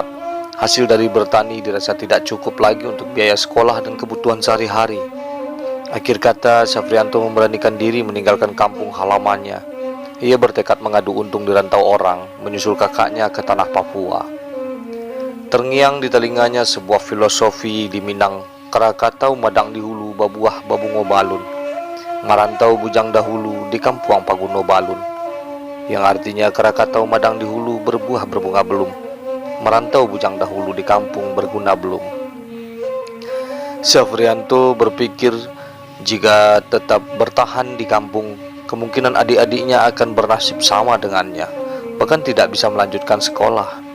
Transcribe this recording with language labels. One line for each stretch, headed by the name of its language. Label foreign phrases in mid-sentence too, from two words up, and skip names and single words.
Indonesian: Hasil dari bertani dirasa tidak cukup lagi untuk biaya sekolah dan kebutuhan sehari-hari. Akhir kata, Safrianto memberanikan diri meninggalkan kampung halamannya. Ia bertekad mengadu untung di rantau orang, menyusul kakaknya ke tanah Papua. Terngiang di telinganya sebuah filosofi di Minang,
Minangkabau: Krakatau madang di hulu, babuah babungo balun. Marantau bujang dahulu di kampuang Paguno balun.
Indonesian: Yang artinya Krakatau madang di hulu, berbuah berbunga belum. Merantau bujang dahulu di kampung, berguna belum. Safrianto berpikir jika tetap bertahan di kampung, kemungkinan adik-adiknya akan bernasib sama dengannya, bahkan tidak bisa melanjutkan sekolah.